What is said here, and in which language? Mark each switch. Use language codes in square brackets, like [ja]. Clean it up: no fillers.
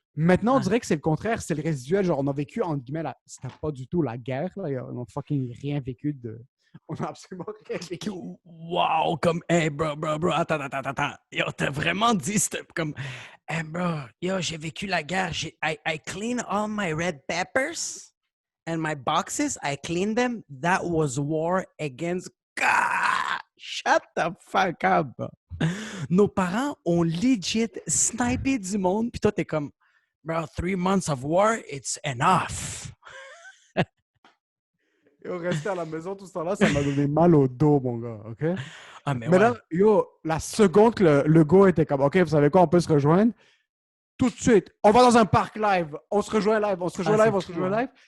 [fr] Maintenant, on dirait que c'est le contraire. C'est le résiduel. Genre, on a vécu, entre guillemets, c'était pas du tout la guerre. Là. On n'a fucking rien vécu de... On a absolument rien vécu. Wow! Comme, [en] hey, bro. [fr] Attends. Yo, t'as vraiment dit, comme, [en] hey, bro, [fr] yo, j'ai vécu la guerre. [en] I clean all my red peppers. And my boxes, I cleaned them. That was war against God. Shut the fuck up. [fr] Nos parents ont legit snipé du monde. Puis toi, t'es comme, [en] bro, 3 months of war, it's enough. [fr] Yo, rester à la maison tout ce temps-là, ça m'a donné mal au dos, mon gars, OK? Ah, mais là, yo, la seconde que le gars était comme, OK, vous savez quoi, on peut se rejoindre, tout de suite, on va dans un parc live, on se rejoint live.